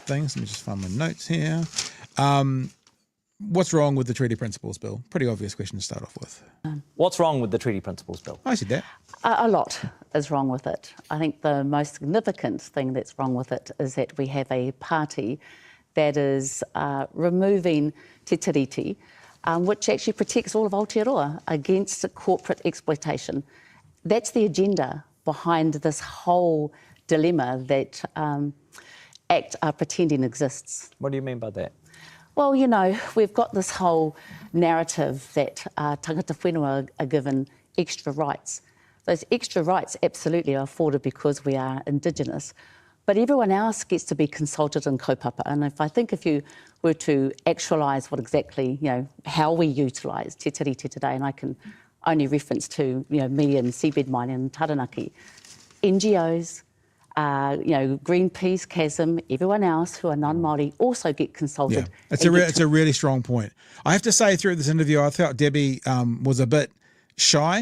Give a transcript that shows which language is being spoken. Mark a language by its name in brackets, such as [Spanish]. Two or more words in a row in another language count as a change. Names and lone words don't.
[English] Let me just find my notes here. What's wrong with the Treaty Principles Bill? Pretty obvious question to start off with. What's wrong with the Treaty Principles Bill? I said that. A lot is wrong with it. I think the most significant thing that's wrong with it is that we have a party that is removing [Māori] te tiriti, [English] which actually protects all of Aotearoa against corporate exploitation. That's the agenda behind this whole dilemma that ACT are pretending exists. What do you mean by that? Well, you know, we've got this whole narrative that [Māori] tangata whenua [English] are given extra rights. Those extra rights absolutely are afforded because we are Indigenous, but everyone else gets to be consulted in kaupapa. And if you were to actualise what exactly, you know, how we utilise [Māori] te tiriti [English] today, and I can only reference to, you know, me and seabed mining and Taranaki, NGOs, you know, Greenpeace, Chasm, everyone else who are non-Māori also get consulted. Yeah, it's a really strong point. I have to say, through this interview, I felt Debbie was a bit shy.